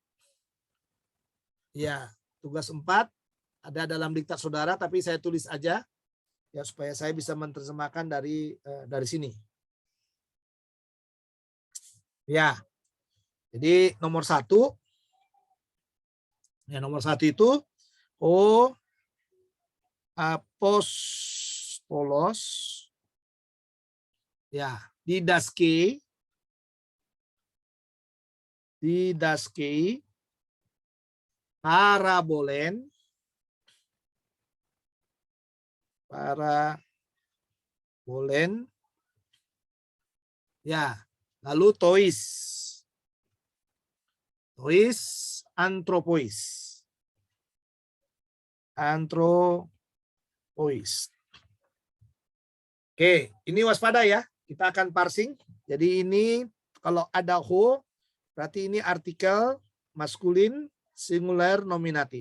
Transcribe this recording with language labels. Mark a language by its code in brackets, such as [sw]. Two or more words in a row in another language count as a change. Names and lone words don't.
[id] Ya, tugas 4 ada dalam diktat saudara, tapi saya tulis aja ya supaya saya bisa menerjemahkan dari sini. Ya, jadi nomor 1. Ya, nomor 1 itu [el] apostolos ya διδάσκει παραβολὴν ya, lalu τοῖς ἀνθρώποις. [id] Oke, ini waspada ya. Kita akan parsing. Jadi ini kalau ada ho, berarti ini artikel maskulin singular nominatif.